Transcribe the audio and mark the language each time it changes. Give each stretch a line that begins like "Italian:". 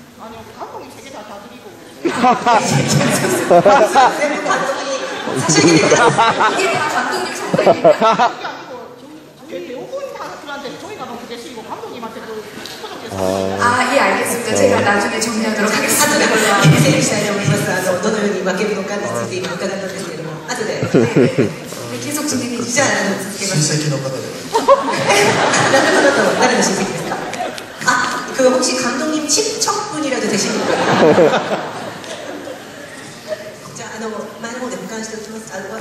Korean: 아니요, 감독님 세 개 다 드리고. 이게 다 감독님 선물입니까? 배우분들한테 저희가 너무 대시고 감독님한테 또 예, 알겠습니다. 제가 나중에 정리하도록 하겠습니다.
Japanese: 後でこれは整理したいと思います。どのように分けるのかについて今伺ったんですけれども、後で。
Korean: 계속 진행해
Japanese: じ
Korean: 주시죠.
Japanese: ゃあ続けます。親戚の方で誰の方と誰の親戚ですか。
Korean: 그 혹시 감독님 친척분이라도 되십니까?
Japanese: 자, 前の方で保管しておきます。